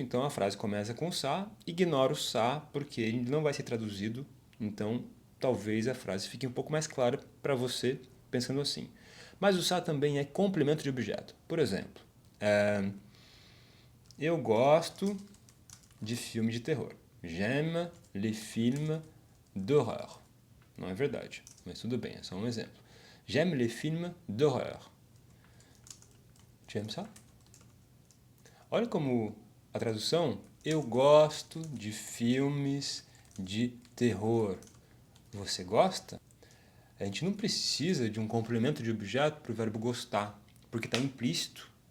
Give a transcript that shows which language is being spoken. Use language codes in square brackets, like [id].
[pt] Então a frase começa com ça, ignora o ça, porque ele não vai ser traduzido. Então talvez a frase fique um pouco mais clara para você pensando assim. Mas o ça também é complemento de objeto. Por exemplo, eu gosto de filme de terror. [fr] J'aime les films d'horreur. [pt] Não é verdade, mas tudo bem, é só um exemplo. [fr] J'aime les films d'horreur. Tu aimes ça? [pt] Olha como a tradução, eu gosto de filmes de terror. Você gosta? A gente não precisa de um complemento de objeto para o verbo gostar, porque está implícito.